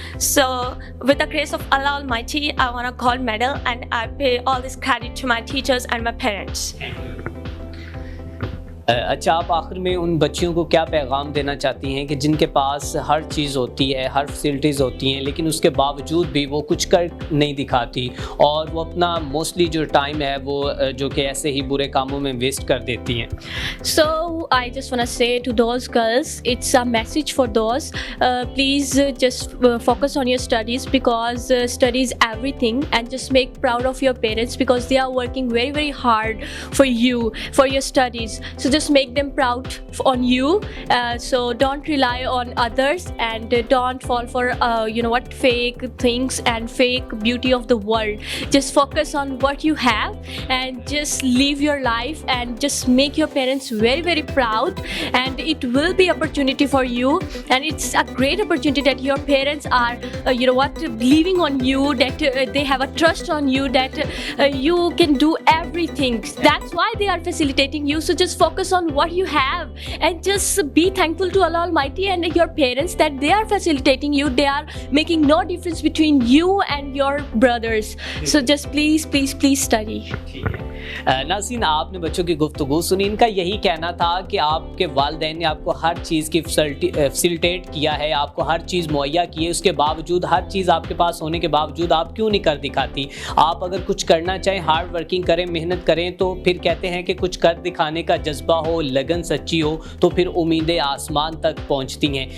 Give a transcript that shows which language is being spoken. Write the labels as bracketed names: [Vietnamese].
[English] So with the grace of Allah Almighty, I want a gold medal, and I pay all this credit to my teachers and my parents. [Urdu] اچھا, آپ آخر میں ان بچیوں کو کیا پیغام دینا چاہتی ہیں کہ جن کے پاس ہر چیز ہوتی ہے, ہر فیسلٹیز ہوتی ہیں, لیکن اس کے باوجود بھی وہ کچھ کر نہیں دکھاتی اور وہ اپنا موسٹلی جو ٹائم ہے وہ جو کہ ایسے ہی برے کاموں میں ویسٹ کر دیتی ہیں؟ [English] So I just want to say to those girls, it's a message for those. Please just focus on your studies, because study is everything, and just make proud of your parents because they are working very, very hard for you, for your studies. So just make them proud on you. So don't rely on others, and don't fall for fake things and fake beauty of the world. Just focus on what you have and just live your life and just make your parents very, very proud, and it will be opportunity for you, and it's a great opportunity that your parents are believing on you, that they have a trust on you, that you can do everything. That's why they are facilitating you. So just focus on what you have and just be thankful to Allah Almighty and your parents that they are facilitating you. They are making no difference between you and your brothers. So just please study. [Urdu] ناظرین, آپ نے بچوں کی گفتگو سنی. ان کا یہی کہنا تھا کہ آپ کے والدین نے آپ کو ہر چیز کی فیسلٹیٹ کیا ہے, آپ کو ہر چیز مہیا کی ہے, اس کے باوجود, ہر چیز آپ کے پاس ہونے کے باوجود آپ کیوں نہیں کر دکھاتی؟ آپ اگر کچھ کرنا چاہیں, [English] hard working [Urdu] کریں, محنت کریں, تو پھر کہتے ہیں کہ کچھ کر دکھانے کا جذبہ ہو, لگن سچی ہو, تو پھر امیدیں آسمان تک پہنچتی ہیں.